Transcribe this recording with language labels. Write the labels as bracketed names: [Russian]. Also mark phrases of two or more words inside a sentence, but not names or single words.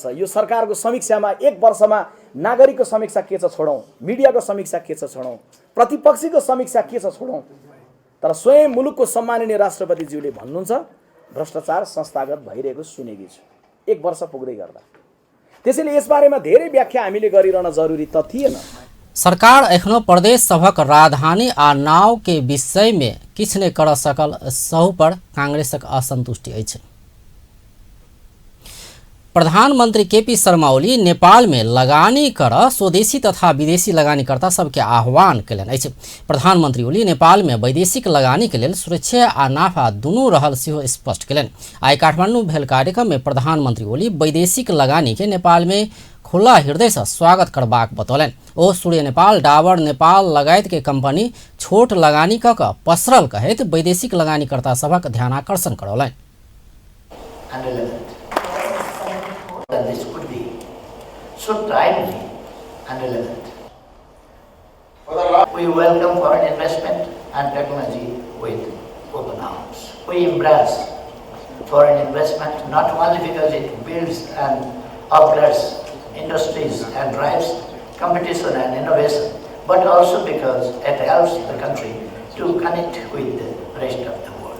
[Nepali] यो सरकारको समीक्षामा एक वर्षमा नागरिकको समीक्षा के छ छोडौं, मिडियाको समीक्षा के छ छोडौं, प्रतिपक्षीको समीक्षा के छ छोडौं, तर स्वयं मुलुकको सम्माननीय राष्ट्रपतिज्यूले भन्नुहुन्छ भ्रष्टाचार संस्थागत भइरहेको सुनेकी छु एक वर्ष पुग्दै गर्दा। त्यसैले यसबारेमा धेरै व्याख्या हामीले गरिरहन जरुरी त थिएन। [Maithili] सरकार एखनो प्रदेश सभक राजधानी आ नाव के विषय में किछ नहि कर सकल सहु पर कांग्रेसक असंतुष्टि अछि। प्रधानमंत्री केपी शर्मा ओली नेपाल में लगानी कर स्वदेशी तथा विदेशी लगानीकर्ता सबके आह्वान कयलनि अछि। प्रधानमंत्री ओली नेपाल में वैदेशिक लगानी के लेल सुरक्षा आ नाफा दुनू रहल सेहो स्पष्ट कयलनि। आइ काठमांडू भेल कार्यक्रम में प्रधानमंत्री ओली वैदेशिक लगानी के नेपाल में खुला हृदय से स्वागत करबाक बतौलनि। ओ सूर्य नेपाल, डाबर नेपाल लगायत के कंपनी छोट लगानी क के पसरल कहैत वैदेशिक लगानीकर्ता सभक ध्यानाकर्षण करौलनि। [English] This could be so timely and relevant. We welcome foreign investment and technology with open arms. We embrace foreign investment not only because it builds and upgrades industries and drives competition and innovation, but also because it helps the country to connect with the rest of the world.